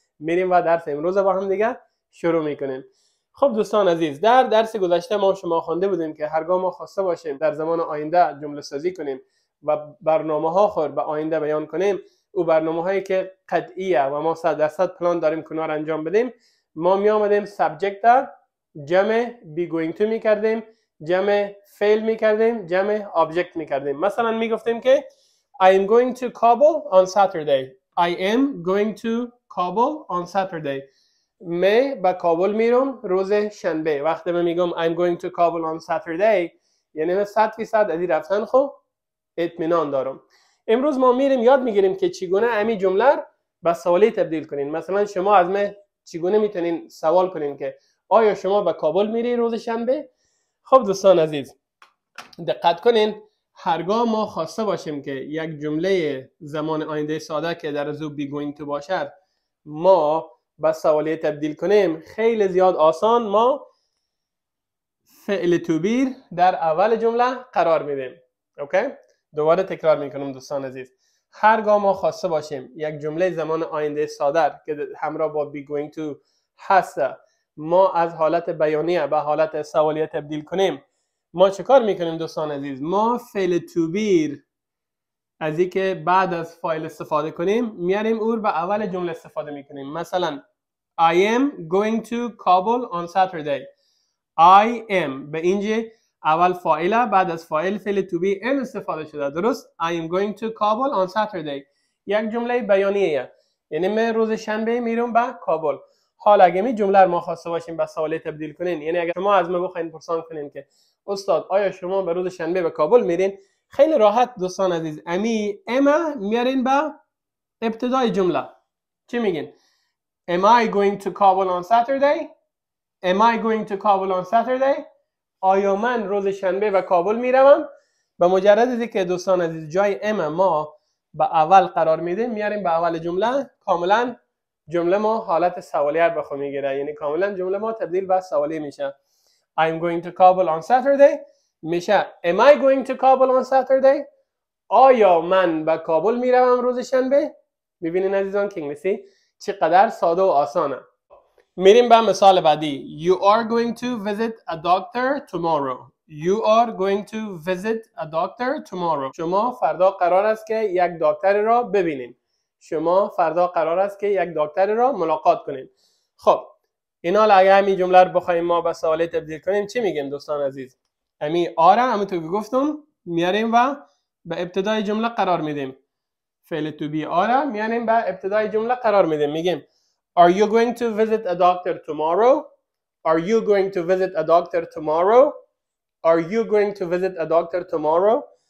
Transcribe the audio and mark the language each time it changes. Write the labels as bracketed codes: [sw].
[fa] میریم و درس امروز با هم دیگه شروع میکنیم. خب دوستان عزیز، در درس گذشته ما شما خوانده بودیم که هرگاه ما خواسته باشیم در زمان آینده جمله سازی کنیم و برنامه‌ها خود به آینده بیان کنیم، او برنامه‌هایی که قطعیه و ما 100% پلان داریم کنار انجام بدیم، ما می آمدیم سابجکت جمع be going to می کردیم، جمع فعل می کردیم، جمع object می کردیم. [en] مثلا می گفتیم که I am going to Kabul on Saturday. I am going to Kabul on Saturday. [fa] من به کابل میرم روز شنبه. وقتی من میگم [en] I'm going to Kabul on Saturday، [fa] یعنی من 100% از این رفتن خب اطمینان دارم. امروز ما میریم یاد میگیریم که چگونه امی جمله به سوالی تبدیل کنین. مثلا شما از من چگونه میتونین سوال کنین که آیا شما به کابل میری روز شنبه؟ خب دوستان عزیز، دقت کنین، هرگاه ما خواسته باشیم که یک جمله زمان آینده ساده که در از be going to باشد ما به سوالی تبدیل کنیم، خیلی زیاد آسان ما فعل to be در اول جمله قرار میدیم. اوکی؟ دوباره تکرار میکنم دوستان عزیز، هرگاه ما خواسته باشیم یک جمله زمان آینده ساده که همراه با be going to هست ما از حالت بیانیه به حالت سوالیه تبدیل کنیم، ما چه کار میکنیم دوستان عزیز؟ ما فعل to be از این که بعد از فاعل استفاده کنیم میاریم او به اول جمله استفاده میکنیم. [en] مثلا I am going to Kabul on Saturday. I am به اینجا اول فاعله، بعد از فاعل فعل to be am استفاده شده، درست؟ I am going to Kabul on Saturday [fa] یک جمله بیانیه، یعنی من روز شنبه میرم به کابل. حالا اگه می جمله رو ما خواسته باشیم به سوالی تبدیل کنین، یعنی اگه شما از من بخواین پرسان کنین که استاد آیا شما به روز شنبه به کابل میرین، خیلی راحت دوستان عزیز اما میارین به ابتدای جمله. چی میگین؟ [en] Am I going to Kabul on Saturday? Am I going to Kabul on Saturday? [fa] آیا من روز شنبه به کابل میروم؟ به مجرد از که دوستان عزیز جای ام ما به اول قرار میده میاریم به اول جمله، کاملا جمله ما حالت سوالیه رو بخواه میگیره، یعنی کاملا جمله ما تبدیل به سوالی میشه. [en] I'm going to Kabul on Saturday [fa] میشه [en] Am I going to Kabul on Saturday؟ [fa] آیا من به کابل میروم روز شنبه؟ میبینین عزیزان که انگلیسی چقدر ساده و آسانه. میریم به مثال بعدی. [en] You are going to visit a doctor tomorrow. You are going to visit a doctor tomorrow. [fa] شما فردا قرار است که یک دکتر را ببینین. شما فردا قرار است که یک دکتر را ملاقات کنین. خب اینا اگه همین جمله رو بخوایم ما به سوالی تبدیل کنیم چی میگیم دوستان عزیز؟ همین آره، همونطور که گفتم میاریم و به ابتدای جمله قرار میدیم. فعل [en] to be [fa] آره میاریم به ابتدای جمله قرار میدیم، میگیم [en] Are you going to visit a doctor tomorrow? Are you going to visit a doctor tomorrow? Are you going to visit a doctor tomorrow?